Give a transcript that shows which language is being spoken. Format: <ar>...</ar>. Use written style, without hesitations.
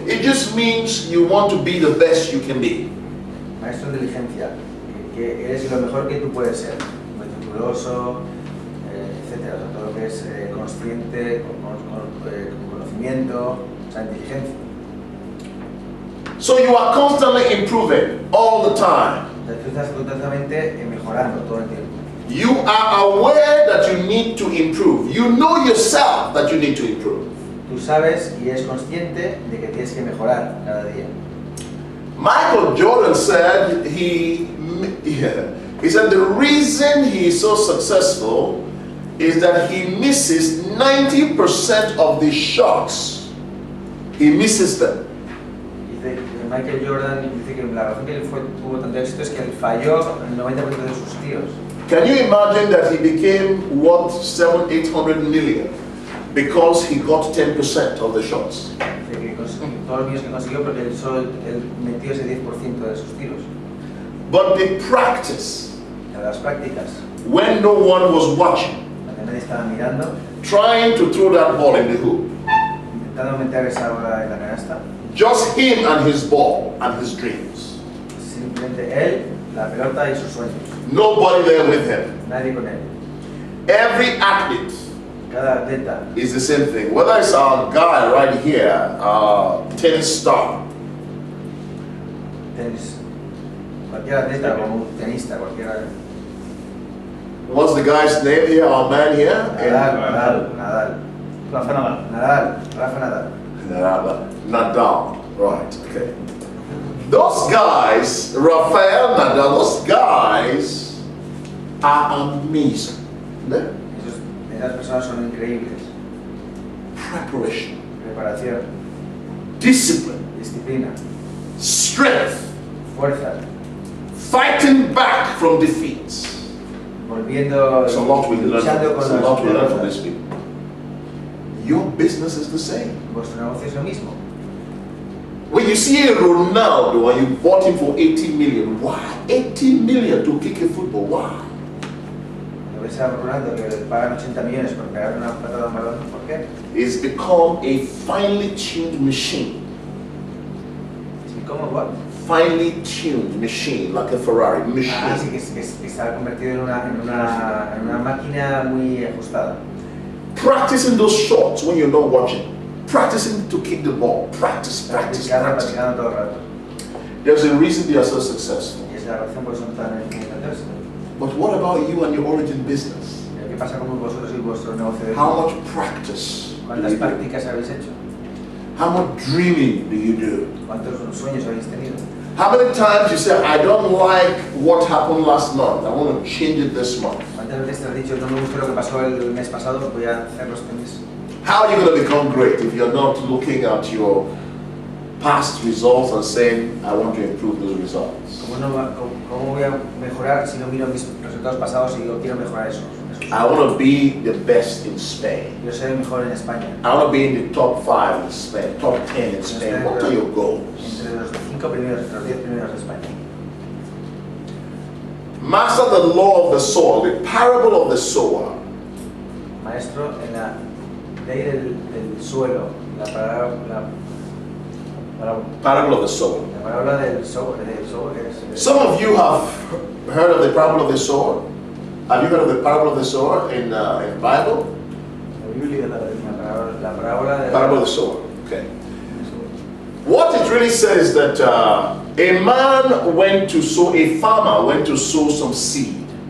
<en>It just means you want to be the best you can be.</en> <es>Maestro de diligencia, que eres lo mejor que tú puedes ser, meticuloso, etcétera, todo lo que es consciente, con conocimiento, o sea, inteligencia.</es> <en>So you are constantly improving all the time.</en> <es>Tú estás constantemente mejorando todo el tiempo.</es> <en>You are aware that you need to improve. You know yourself that you need to improve.</en> <es>Tú sabes y eres consciente de que tienes que mejorar cada día.</es> <en>Michael Jordan said he said the reason he is so successful is that he misses 90% of the shots. He misses them.</en> <es>Dice Michael Jordan dice que la razón que él tuvo tanto éxito es que él falló el 90% de sus tiros.</es> <en>Can you imagine that he became worth 700-800 million because he got 10% of the shots?</en> <es>Dice que todos los millones que consiguió porque él metió ese 10% de sus tiros.</es> <en>But the practice,</en> <es>En las prácticas,</es> <en>when no one was watching,</en> <es>cuando nadie estaba mirando,</es> <en>trying to throw that ball in the hoop,</en> <es>intentando meter esa bola en la canasta,</es> <en>just him and his ball and his dreams.</en> <es>simplemente él, la pelota y sus sueños.</es> <en>Nobody there with him.</en> <es>Nadie con él.</es> <en>Every athlete</en> <es>Cada atleta,</es> <en>is the same thing. Whether it's our guy right here, our tennis star,</en> <es>tenis, cualquier atleta como un tenista, cualquiera.</es> <en>what's the guy's name here, our man here?</en> <es>Nadal, Rafa Nadal. Rafa Nadal.</es> <en>Nadal, right, okay. Those guys, Rafael Nadal, those guys are amazing. Yeah?</en> <es>Esas personas son increíbles.</es> <en>Preparation,</en> <es>Preparación,</es> <en>discipline,</en> <es>disciplina,</es> <en>strength,</en> <es>fuerza,</es> <en>fighting back from defeats.</en> <es>volviendo,</es> <en>There's a lot we learn</en> <es>luchando</es> <en>from,</en> <es>con</es> <en>there's a lot we learn from</en> <es>derrotas.</es> <en>these people. Your business is the same.</en> <es>Vuestro negocio es lo mismo.</es> <en>When you see a Ronaldo and you bought him for 80 million, why? 80 million to kick a football, why?</en> <es>Lo ves a Ronaldo que le pagan 80 millones por pegar una patada a un balón, ¿por qué?</es> <en>It's become a finely tuned machine.</en> <es>¿Y cómo?</es> <en>What? Finely tuned machine, like a Ferrari</en> <es>Ah, sí,</es> <en>machine.</en> <es>que se ha convertido en una máquina muy ajustada.</es> <en>Practicing those shots when you're not watching. Practicing to kick the ball. Practice.</en> <es>Practicando todo el rato.</es> <en>There's a reason they are so successful.</en> <es>Y esa es la razón por eso son tan importantes.</es> <en>But what about you and your origin business?</en> <es>¿Qué pasa con vosotros y vuestro negocio de</es> <en>How much practice do</en> <es>¿Cuántas</es> <en>you do?</en> <es>prácticas habéis hecho?</es> <en>How much dreaming do you do?</en> <es>¿Cuántos sueños habéis tenido?</es> <en>How many times you say, I don't like what happened last month, I want to change it this month?</en> <es>¿Cuántas veces te has dicho, no me gustó lo que pasó el mes pasado, voy a hacerlo este mes?</es> <en>How are you going to become great if you're not looking at your past results and saying, I want to improve those results?</en> <es>¿Cómo voy a mejorar si no miro mis resultados pasados y digo, quiero mejorar eso?</es> <en>I want to be the best in Spain.</en> <es>Quiero ser el mejor en España.</es> <en>I want to be in the top 5 in Spain, top 10 in Spain. What are your goals?</en> <es>Entre los 5 primeros, entre los 10 primeros de España.</es> <en>Master the law of the soil, the parable of the sower.</en> <es>Maestro, en la ley del suelo, la</es> <en>Parable of the sower.</en> <es>parábola del sower que es...</es> <en>Some of you have heard of the parable of the sower. Have you heard of the parable of the sower in the Bible?</en> <es>La Biblia, la parábola del...</es> <en>Parable of the sower. Okay. What it really says is that a man went to sow, a farmer went to sow some seed.</en>